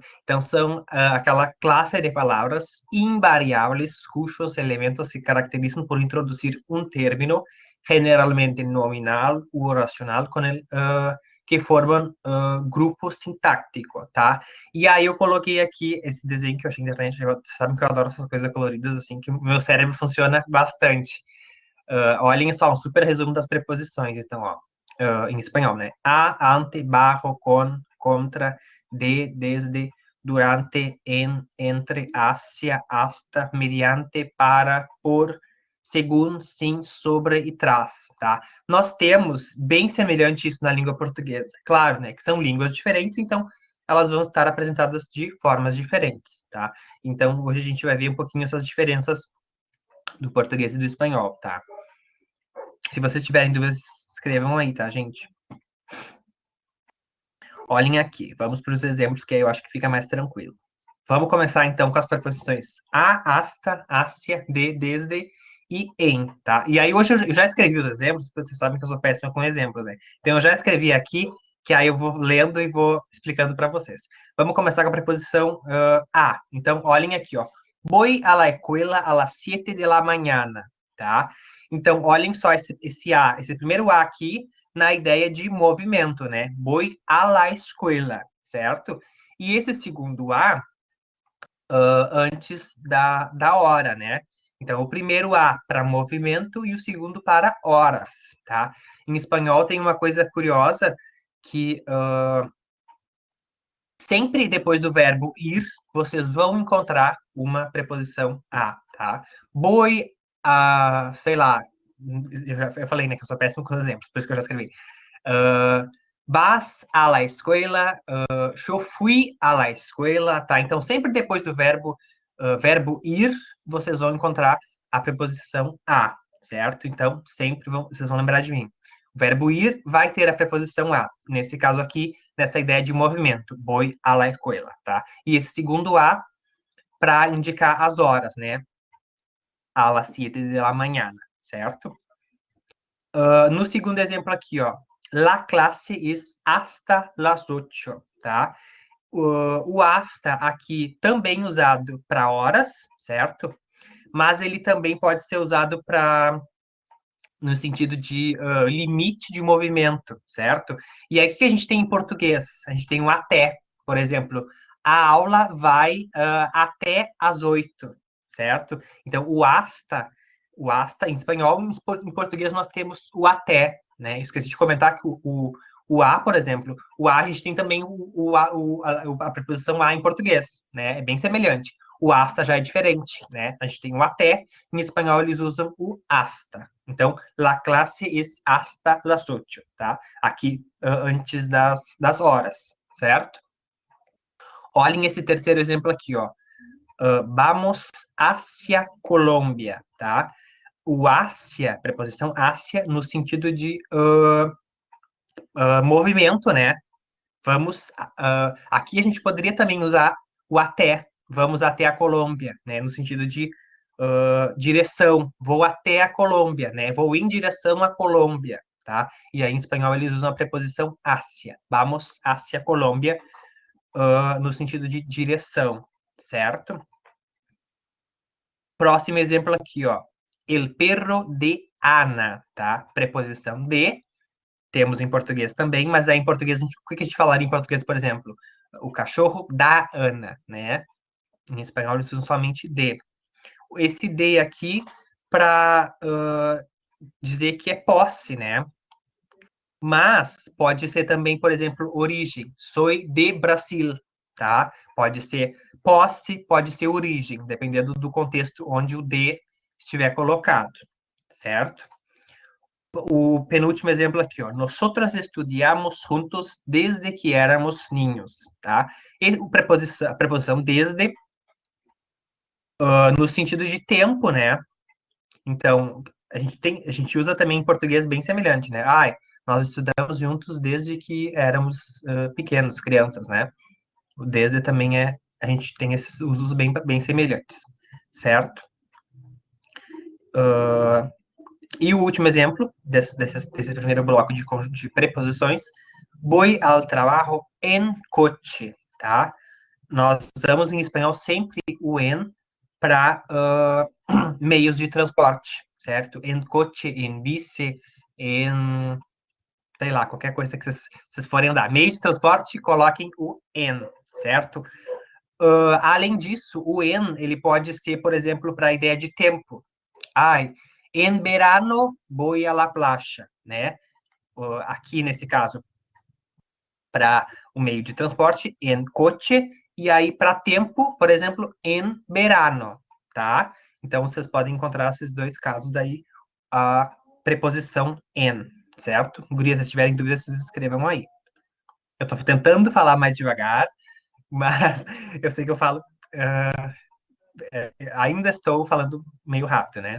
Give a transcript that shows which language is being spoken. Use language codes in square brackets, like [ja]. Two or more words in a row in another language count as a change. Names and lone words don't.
[pt] Então, são aquela classe de palavras invariáveis cujos elementos se caracterizam por introduzir um término, generalmente nominal ou oracional, com el, que formam grupo sintáctico, tá? E aí eu coloquei aqui esse desenho que eu achei na internet. Vocês sabem que eu adoro essas coisas coloridas, assim, que o meu cérebro funciona bastante. Olhem só, um super resumo das preposições, então, ó, em espanhol, né? A, [es] ante, bajo, con, contra, de, desde, durante, en, entre, hacia, hasta, mediante, para, por, según, [pt] sim, sobre e tras, tá? Nós temos bem semelhante isso na língua portuguesa. Claro, né, que são línguas diferentes, então elas vão estar apresentadas de formas diferentes, tá? Então, hoje a gente vai ver um pouquinho essas diferenças do português e do espanhol, tá? Se vocês tiverem dúvidas, escrevam aí, tá, gente? Olhem aqui, vamos para os exemplos que aí eu acho que fica mais tranquilo. Vamos começar então com as preposições a, [es] hasta, hacia, de, desde [pt] e em, tá? E aí hoje eu já escrevi os exemplos, porque vocês sabem que eu sou péssima com exemplos, né? Então eu já escrevi aqui, que aí eu vou lendo e vou explicando para vocês. Vamos começar com a preposição a. Então olhem aqui, ó. [es] Voy a la escuela a las 7 de la mañana, [pt] tá? Então olhem só esse a, esse primeiro a aqui, na ideia de movimento, né? [es] Voy a la escuela, [pt] certo? E esse segundo a antes da hora, né? Então, o primeiro A para movimento e o segundo para horas, tá? Em espanhol tem uma coisa curiosa que sempre depois do verbo ir, vocês vão encontrar uma preposição a, tá? Voy a, sei lá, eu falei, né, que eu sou péssimo com exemplos, por isso que eu já escrevi. [es] Vas a la escuela, [pt] eu fui [es] a la escuela, [pt] tá? Então, sempre depois do verbo ir, vocês vão encontrar a preposição a, certo? Então, sempre vocês vão lembrar de mim. O verbo ir vai ter a preposição a. Nesse caso aqui, nessa ideia de movimento, [es] voy a la escuela, [pt] tá? E esse segundo a para indicar as horas, né? [es] A las 7 de la mañana, [pt] certo? No segundo exemplo aqui, ó. [es] La clase es hasta las 8, [pt] tá? O hasta aqui também usado para horas, certo? Mas ele também pode ser usado para no sentido de limite de movimento, certo? E aí o que a gente tem em português? A gente tem um até, por exemplo, a aula vai até às 8, certo? Então o hasta em espanhol, em português nós temos o até, né? Esqueci de comentar que o a, por exemplo, o a a gente tem também a preposição a em português, né? É bem semelhante. O hasta já é diferente, né? A gente tem o até, em espanhol eles usam o hasta. Então, [es] la clase es hasta las 8, [pt] tá? Aqui, antes das horas, certo? Olhem esse terceiro exemplo aqui, ó. [es] Vamos hacia Colômbia, [pt] tá? O hacia, preposição hacia, no sentido de movimento, né? Vamos. Aqui a gente poderia também usar o até. Vamos até a Colômbia, né? No sentido de direção. Vou até a Colômbia, né? Vou em direção à Colômbia, tá? E aí em espanhol eles usam a preposição hacia. [es] Vamos hacia Colômbia, [pt] no sentido de direção, certo? Próximo exemplo aqui, ó. [es] El perro de Ana, tá? [pt] Preposição de. Temos em português também, mas aí em português, o que a gente falaria em português, por exemplo? O cachorro da Ana, né? Em espanhol eles usam somente de. Esse de aqui para dizer que é posse, né? Mas pode ser também, por exemplo, origem. Sou de Brasil, tá? Pode ser posse, pode ser origem, dependendo do contexto onde o de estiver colocado, certo? O penúltimo exemplo aqui, ó. [es] Nosotros estudiamos juntos desde que éramos niños, [pt] tá? E a preposição desde, no sentido de tempo, né? Então, a gente usa também em português bem semelhante, né? Ai, nós estudamos juntos desde que éramos pequenos, crianças, né? O desde também a gente tem esses usos bem semelhantes, certo? E o último exemplo desse primeiro bloco de preposições, [es] voy al trabajo en coche, [pt] tá? Nós usamos em espanhol sempre o en para meios de transporte, certo? [es] En coche, en bici, [pt] em, sei lá, qualquer coisa que vocês forem andar. Meio de transporte, coloquem o en, certo? Além disso, o en, ele pode ser, por exemplo, para a ideia de tempo. Ai, [es] en verano voy a la playa, [pt] né? Aqui, nesse caso, para o meio de transporte, [es] en coche, [pt] e aí para tempo, por exemplo, [es] en verano, [pt] tá? Então, vocês podem encontrar esses dois casos daí, a preposição en, certo? Gurias, se tiverem dúvidas, vocês escrevam aí. Eu estou tentando falar mais devagar, mas eu sei que eu falo. Ainda estou falando meio rápido, né?